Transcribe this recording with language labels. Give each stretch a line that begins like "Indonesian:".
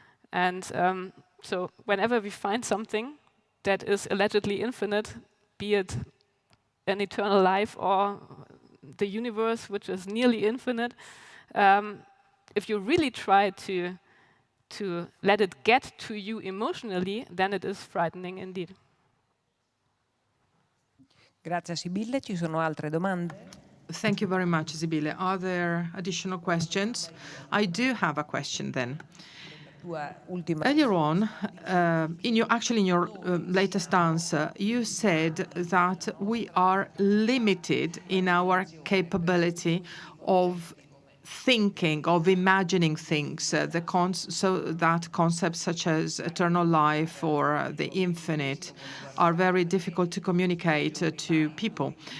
English: And so whenever we find something that is allegedly infinite, be it an eternal life or the universe, which is nearly infinite, if you really try to let it get to you emotionally, then it is frightening indeed.
Italian: Grazie Sibylle, ci sono altre domande?
English: Thank you very much, Sibylle. Are there additional questions? I do have a question then. Earlier on, in your latest answer, you said that we are limited in our capability of thinking, of imagining things, so that concepts such as eternal life or the infinite are very difficult to communicate to people.